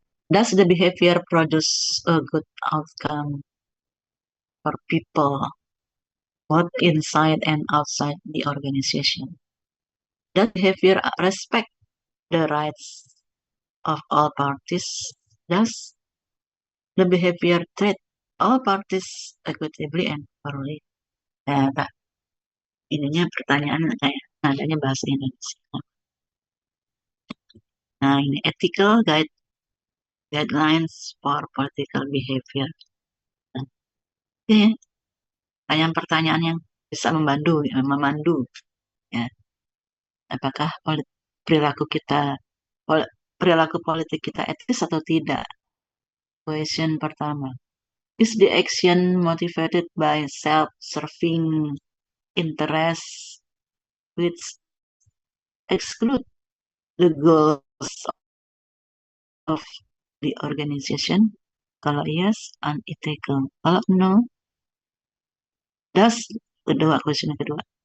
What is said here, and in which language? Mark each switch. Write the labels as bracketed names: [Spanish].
[English] Does the behavior produce a good outcome for people, both inside and outside the organization? Does behavior respect the rights of all parties? Does the behavior treat all parties equitably and fairly? [Indonesian] Nah, ininya pertanyaan kayak nadanya bahasa Indonesia. Nah, ini [English] ethical guidelines for political behavior. [Indonesian] Nah, ini pertanyaan-pertanyaan yang bisa memandu, ya. Apakah perilaku kita, perilaku politik kita etis atau tidak? Question pertama. [English] Is the action motivated by self-serving interests which exclude the goals of the organization? [Indonesian] Kalau yes, unethical. Kalau no, does question kedua.